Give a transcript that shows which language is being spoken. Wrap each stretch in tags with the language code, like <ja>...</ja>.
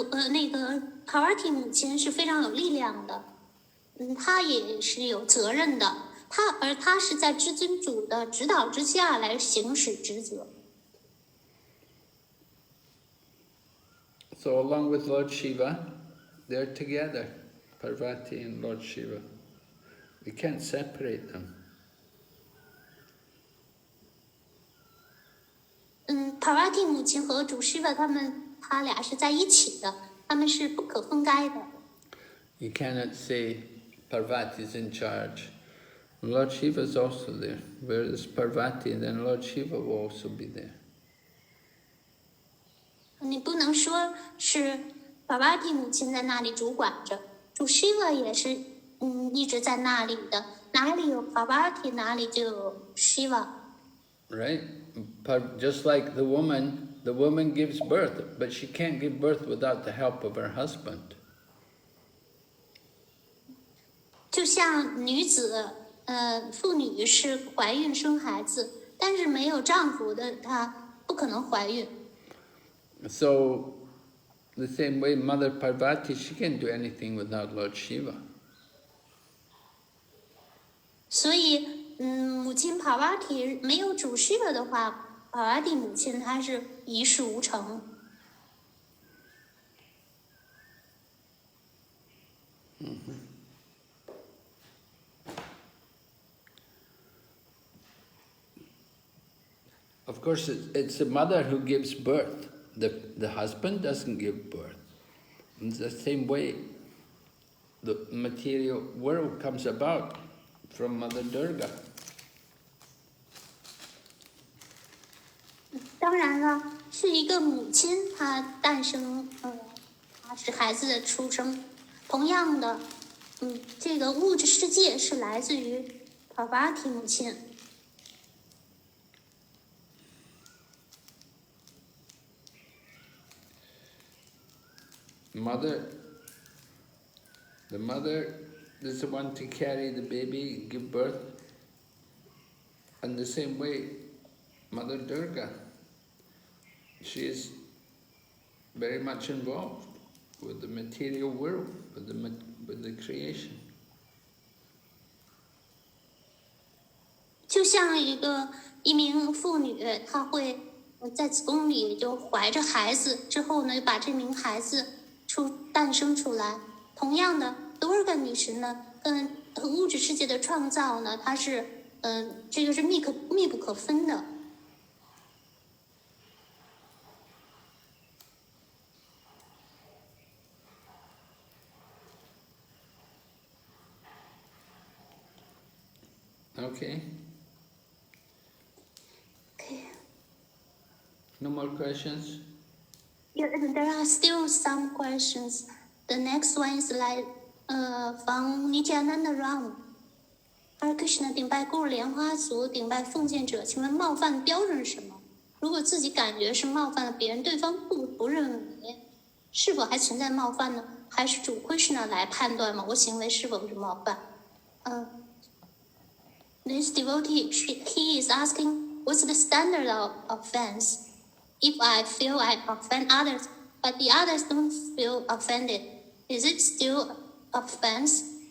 <zh>那个 Parvati 母亲是非常有力量的，她也是有责任的，而她是在至尊主的指导之下来行使职责。</zh> <en>So along with Lord Shiva, they're together, Parvati and Lord Shiva. We can't separate them.</en> <zh>Parvati 母亲和主 Shiva 他俩是在一起的，他们是不可分开的。</zh> <en>You cannot say Parvati is in charge. Lord Shiva is also there. Where there's Parvati, then Lord Shiva will also be there.</en> <zh>你不能说是 Parvati 母亲在那里主管着，主 Shiva 也是一直在那里的，哪里有 Parvati 哪里就有 Shiva。</zh> <en>Right? Just like the woman gives birth, but she can't give birth without the help of her husband.</en> <zh>就像女子，妇女是怀孕生孩子，但是没有丈夫的她不可能怀孕。</zh> <en>So, the same way, Mother Parvati, she can't do anything without Lord Shiva.</en> <zh>所以，母亲 Parvati 没有主 Shiva 的话 ，Parvati 母亲她是一事无成。</zh> <en>Of course, it's the mother who gives birth. The husband doesn't give birth. In the same way, the material world comes about from Mother Durga.</en> <zh>当然了，是一个母亲她诞生，她是孩子的出生。同样的，这个物质世界是来自于 Parvati 母亲。</zh> <en>The mother is the one to carry the baby, give birth. And the same way, Mother Durga, she is very much involved with the material world, with the creation.</en> <zh>就像一名妇女，她会在子宫里就怀着孩子，之后呢，把这名孩子诞生出来。同样的，多尔干女神呢，跟物质世界的创造呢，它是这个是密不可分的。</zh> <en>Okay. Okay. No more questions? Yeah, there are still some questions. The next one is like from Nityananda Ram.</en> <zh>Hare Krishna 顶拜故莲花族，顶拜奉献者，请问冒犯的标准是什么？如果自己感觉是冒犯了别人，对方不认为，是否还存在冒犯呢？还是主 Krishna 来判断某个行为是否是冒犯？</zh> <en>This devotee, he is asking, what's the standard of offense? If I feel I offend others, but the others don't feel offended, is it still offense?</en>